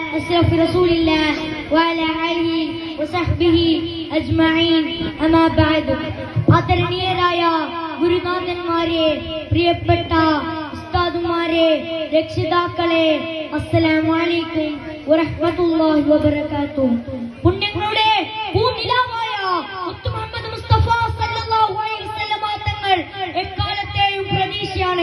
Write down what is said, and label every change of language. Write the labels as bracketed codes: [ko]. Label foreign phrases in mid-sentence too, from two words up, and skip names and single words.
[ar] أشرف رسول الله وعلى آله وصحبه أجمعين أما بعد [ml] ആദരണീയരായ ഗുരുനാഥന്മാരെ, പ്രിയപ്പെട്ട ഉസ്താദുമാരെ, രക്ഷിതാക്കളെ, [ar] السلام عليكم ورحمة الله وبركاته. [ml] പുണ്യങ്ങളുടെ പൂനിലാവായ മുത്ത് മുഹമ്മദ് മുസ്തഫ [ar] صلى الله عليه وسلم [ml] തങ്ങൾ എക്കാലത്തെയും പ്രതീക്ഷയാണ്.